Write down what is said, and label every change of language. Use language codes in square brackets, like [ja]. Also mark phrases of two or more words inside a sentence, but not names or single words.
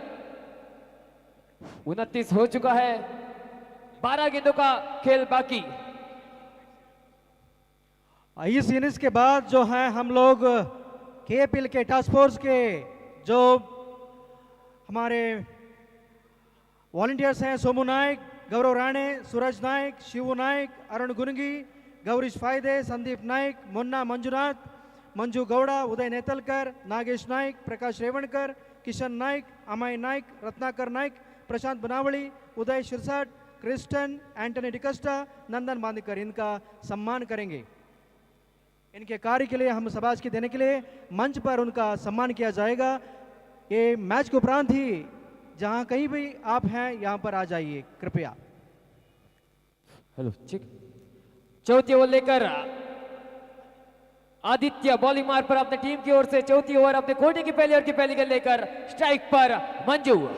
[hi] 29 हो चुका है, 12 गेंदों का खेल बाकी। इस इनिंग्स के बाद जो है हम लोग केपीएल के [en] task force [hi] के जो हमारे वॉलंटियर्स हैं, सोमू नायक, गौरव राणे, सूरज नायक, शिवू नायक, अरुण गुनगी, गौरीश फायदे, संदीप नायक, मुन्ना मंजुनाथ, मंजू गौड़ा, उदय नेतलकर, नागेश नायक, प्रकाश रेवणकर, किशन नायक, अमय नायक, रत्नाकर नायक, प्रशांत बनावली, उदय शिरसाट, क्रिस्टन, एंटनी डिकस्टा, नंदन बांदीकर, इनका सम्मान करेंगे। इनके कार्य के लिए हम शाबाश की देने के लिए मंच पर उनका सम्मान किया जाएगा। ये मैच के उपरांत ही जहां कहीं भी आप हैं यहां पर आ जाइए कृपया। [en] hello check. [hi] चौथी ओवर लेकर आदित्य बॉलिंग मार्ग पर अपने टीम की ओर से चौथी ओवर अपने कोटे की पहली ओवर की पहली गेंद लेकर स्ट्राइक पर मंजू।